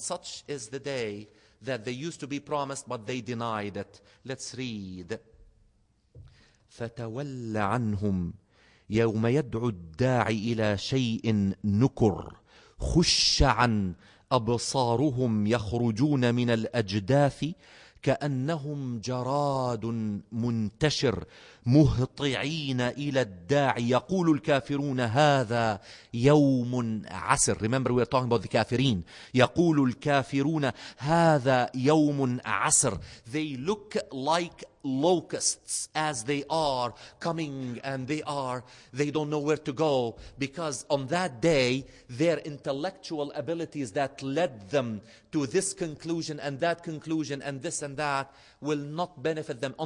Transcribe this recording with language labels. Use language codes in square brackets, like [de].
[en] Such is the day that they used to be promised, but they denied it. Let's read. [ar] فتول عنهم يوم يدعو الداعي إلى شيء نكر خشعا أبصارهم يخرجون من الأجداث كأنهم جراد منتشر مهطعين إلى الداعي يقول الكافرون هذا يوم عسر. [en] Remember, we are talking about the kafirin. [ar] يقول الكافرون هذا يوم عسر. [en] They look like locusts as they are coming, and they don't know where to go, because on that day their intellectual abilities that led them to this conclusion and that conclusion and this and that will not benefit them.